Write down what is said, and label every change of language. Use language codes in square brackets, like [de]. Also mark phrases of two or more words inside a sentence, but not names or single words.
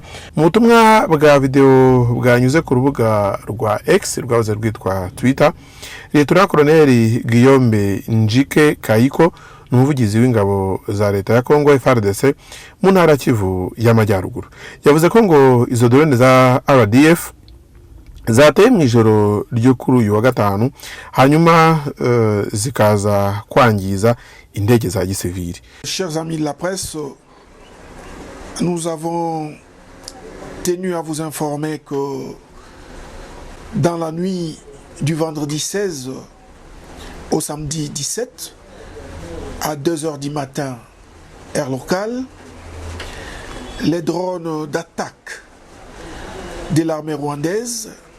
[rw] Mu butumwa bwa video bwanyuze ku rubuga rwa X rwahoze rwitwa Twitter, Lieutenant Colonel Guillaume Njike Kayiko, umuvugizi w'ingabo za Leta ya Congo FARDC mu ntara Kivu y'Amajyaruguru, yavuze ko ngo izo drone za RDF zateye mu ijoro ryo kuri uyu wa gatanu hanyuma zikaza kwangiza indege za gisivili. [fr] Chers amis de la presse, nous avons tenu à vous informer que dans la nuit du vendredi 16 au samedi 17 à 2h du matin, heure locale, les drones d'attaque de l'armée rwandaise